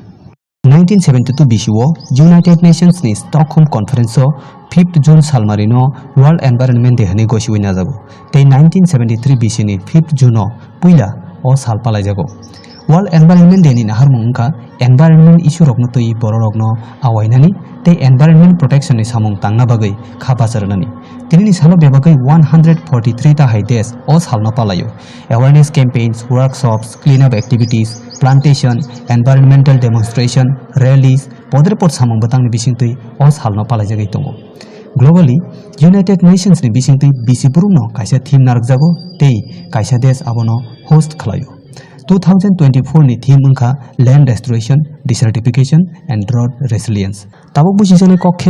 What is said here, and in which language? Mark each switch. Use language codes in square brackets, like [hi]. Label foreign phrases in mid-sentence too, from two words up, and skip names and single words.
[trp] 1972 BCO यूनाइटेड नेशंस नि स्टॉकहोम कॉन्फ्रेंस 5th जून सालमारिनो वर्ल्ड एनवायरनमेंट डे हने गोसिवै नाजागो ते 1973 BC नि 5th जून पुइला ओ साल पालायजागो वर्ल्ड एनवायरनमेंट डे नि नाहार मुंखा [en] environment issue [trp] रकनो तै बररकनो आवायनानि ते [en] environment protection [trp] नि सामुं तांना बागै खाबासरनानि तिनि सालो बेबागै 143 ता हाय देश ओ सालनो पालायो [en] awareness campaigns workshops clean up activities plantation environmental demonstration rallies [trp] पदरपट सामुं बतांनि बिसिंतै ओ सालनो पालायजागै दङ ग्लोबली यूनाइटेड नेशंस नि बिसिंतै बिसिबुरुनो कायसा थीम नारकजागो ते कायसा देश आबोनो होस्ट खालायो 2024 नि थीम अंखा [en] land restoration desertification and drought resilience [trp] ताबुक बुजिजानाय कखे